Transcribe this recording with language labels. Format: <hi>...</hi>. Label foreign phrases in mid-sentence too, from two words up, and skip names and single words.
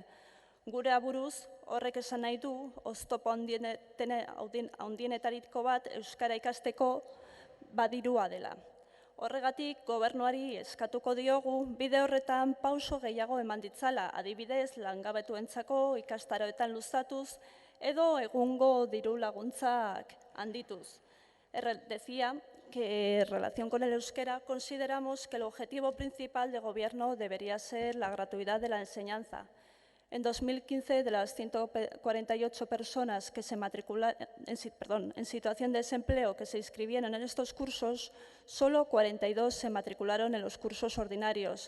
<eu>Gure aburuz, horrek esan nahi du, oztopo handienetariko bat euskara ikasteko badirua dela. Horregatik, Gobernuari eskatuko diogu bide horretan pauso gehiago eman ditzala, adibidez, langabetuentzako ikastaroetan luzatuz edo egungo diru laguntzak handituz.</eu> <es>Decía que en relación con el euskera consideramos que el objetivo principal del Gobierno debería ser la gratuidad de la enseñanza. En 2015, de las 148 personas que se en situación de desempleo que se inscribieron en estos cursos, solo 42 se matricularon en los cursos ordinarios.</es>